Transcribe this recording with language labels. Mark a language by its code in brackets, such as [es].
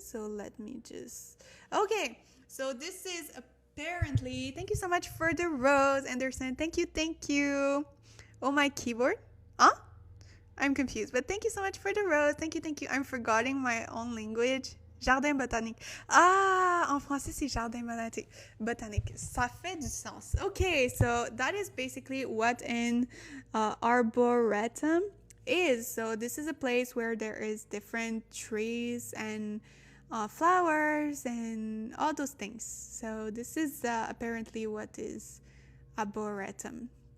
[en] So let me just... Okay, so this is apparently... Thank you so much for the rose, Anderson. Thank you, thank you. Oh, my keyboard. Huh? I'm confused, but thank you so much for the rose. Thank you, thank you. I'm forgetting my own language. [fr] Jardin botanique. Ah, en français, c'est jardin botanique. Ça fait du sens. [en] Okay, so that is basically what an arboretum is. So this is a place where there is different trees and flowers and all those things. So this is apparently what is arboretum.